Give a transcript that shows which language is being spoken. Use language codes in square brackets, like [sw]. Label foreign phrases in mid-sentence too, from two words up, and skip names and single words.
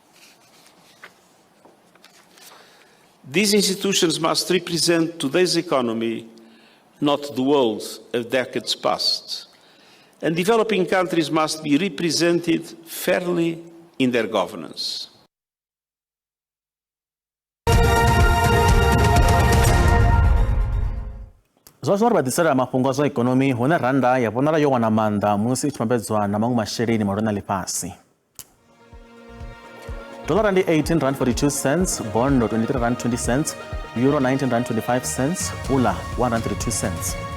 [en] These institutions must represent today's economy, not the world of decades past. And developing countries must be represented fairly in their governance. [ve] Zwazwo ri vhaḓisela mafhungo a zwa ikonomi hune randa ya vhonala yo wana maanḓa musi i tshi vhambedzwa na maṅwe masheleni malwana ḽifhasi. Dollar ndi 18.42 cents, bond 23.20 cents, euro 19.25 cents, pula 132 cents.